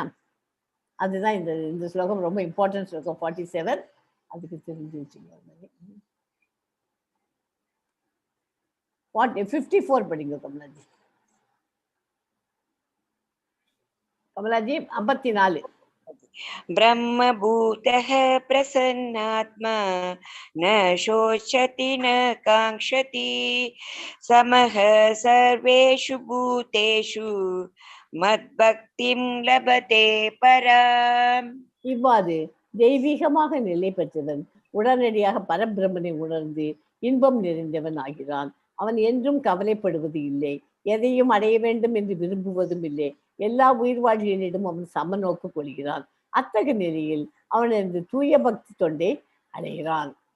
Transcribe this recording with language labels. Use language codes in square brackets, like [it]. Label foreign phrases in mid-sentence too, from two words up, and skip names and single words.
[ta] அதுதான் இந்த இந்த ஸ்லோகம் ரொம்ப இம்பார்ட்டன்ட் ஸ்லோகம் 47. அதுக்கு தெரிஞ்சு வச்சுங்க. 54 படிங்க கமலாஜி. கமலாஜி 54. [sa] ब्रह्मभूतः प्रसन्नात्मा न शोचति न काङ्क्षति समः सर्वेषु भूतेषु मद्भक्तिं लभते पराम्. [ta] இவ்வாறு தெய்வீகமாக நிலை பெற்றவன் உடனடியாக பரபிரம்மனை உணர்ந்து இன்பம் நிறைந்தவன் ஆகிறான். அவன் என்றும் கவலைப்படுவது இல்லை, எதையும் அடைய வேண்டும் என்று விரும்புவதும் இல்லை. எல்லா உயிர் வாழ்களிடம் அவன் சமநோக்கு கொள்கிறான். அத்தகைய நிலையில் அவனது தூய பக்தி தொண்டை அடைகிறான்.